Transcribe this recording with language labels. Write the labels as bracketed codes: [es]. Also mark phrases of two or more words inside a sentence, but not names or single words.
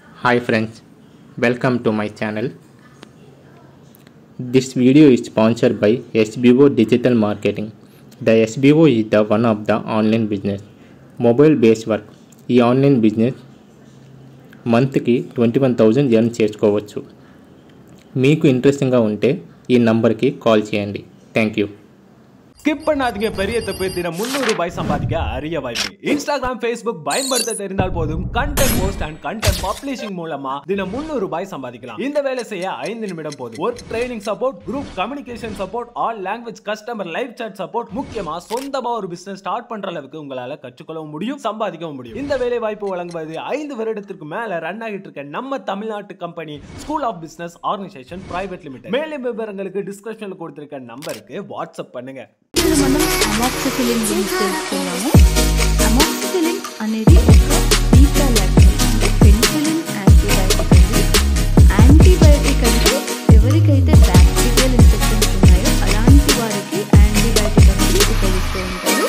[en] Hi friends, welcome to my channel. This video is sponsored by SBO Digital Marketing. The SBO is the one of the online business, mobile based work. [te] ఈ [en] online business [te] మంత్కి 21,000 ఎర్న్ చేసుకోవచ్చు. మీకు ఇంట్రెస్టింగ్గా ఉంటే ఈ నంబర్కి కాల్ చేయండి. [en] Thank you. [ta] ஸ்கிப் பண்ணாதீங்க, பெரிய தப்பு. தினம் 300 ரூபாய் சம்பாதிக்க அரிய வாய்ப்பு. இன்ஸ்டாகிராம், ஃபேஸ்புக் பயன்படுத்த தெரிந்தால் போதும். [en] content post and content publishing [ta] மூலமா தினம் 300 ரூபாய் சம்பாதிக்கலாம். இந்த வேலை செய்ய 5 நிமிடம் போதும். [en] work training support, group communication support, all language customer live chat support, [ta] முக்கியமா சொந்தமா ஒரு [en] business start [ta] பண்ற அளவுக்கு உங்களால கற்றுக்கொள்ளவும் முடியும், சம்பாதிக்கவும் முடியும். இந்த வேலை வாய்ப்பு வழங்குவது 5 வருடத்திற்கு மேல ரன் ஆகிட்டு இருக்க நம்ம தமிழ்நாட்டு கம்பெனி ஸ்கூல் ஆஃப் பிசினஸ் ஆர்கனைசேஷன் பிரைவேட் லிமிடெட். மேலும் விவரங்களுக்கு டிஸ்கிரிப்ஷன்ல கொடுத்திருக்க நம்பருக்கு வாட்ஸ்அப் பண்ணுங்க. [te] మనం అమాక్సిసిలిన్ గురించి తెలుసుకున్నాము. అమాక్సిసిలిన్ అనేది ఒక [en] beta lactase, [te] అంటే [en] penicillin antibiotic [te] అండి. యాంటీబయాటిక్ అంటే ఎవరికైతే [en] bacterial infections [te] ఉన్నాయో అలాంటి వారికి యాంటీబయాటిక్ అనేది ఉపయోగిస్తూ ఉంటారు.